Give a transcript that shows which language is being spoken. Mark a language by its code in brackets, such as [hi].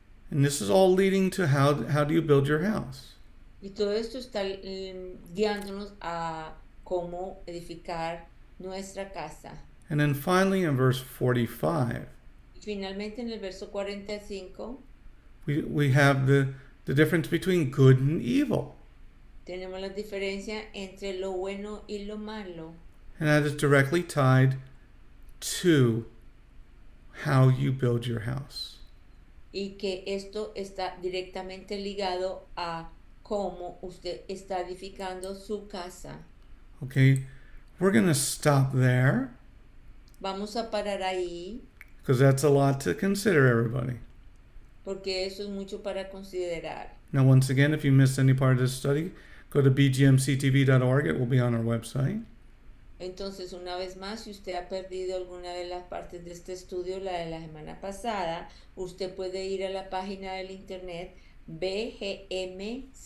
[en] And this is all leading to how do you build your house. [es] Y todo esto está guiándonos a cómo edificar nuestra casa. [en] And then finally in verse 45, [es] Y finalmente en el verso 45 [en] we have the difference between good and evil. [es] tenemos la diferencia entre lo bueno y lo malo. [en] And that is directly tied to how you build your house. [es] Y que esto está directamente ligado a cómo usted está edificando su casa. [en] Okay, we're going to stop there [es] Vamos a parar ahí [en] because that's a lot to consider, everybody. [es] porque eso es mucho para considerar. [en] Now, once again, if you missed any part of this study, go to bgmctv.org. It will be on our website. [es] Entonces, una vez más, si usted ha perdido alguna de las partes de este estudio, la de la semana pasada, usted puede ir a la página del internet Bgmctv.org.